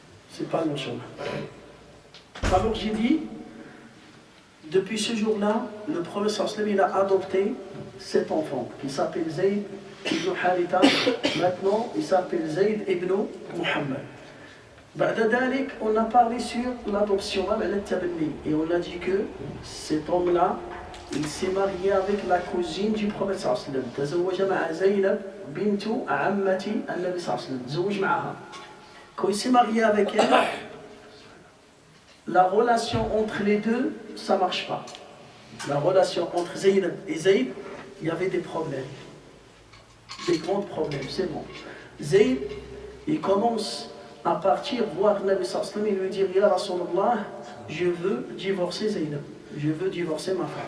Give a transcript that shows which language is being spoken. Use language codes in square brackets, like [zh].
[fr] C'est pas nous, chemin. Alors j'ai dit, depuis ce jour-là, le prophète sallam, il a adopté cet enfant qui s'appelle Zayd ibn Haritha. Maintenant, il s'appelle Zayd ibn Muhammad. On a parlé sur l'adoption, et on a dit que cet homme-là, il s'est marié avec la cousine du prophète sallam. [ar] تزوج مع زينب بنت عمة النبي صلى الله عليه وسلم. تزوج معها. [fr] Quand il s'est marié avec elle, la relation entre les deux, ça ne marche pas. La relation entre Zaynab et Zayd, il y avait des problèmes. Des grands problèmes, c'est bon. Zayd, il commence à partir voir Nabi sallallahu alayhi wa sallam et lui dire, Ya Rasulallah, je veux divorcer Zaynab. Je veux divorcer ma femme.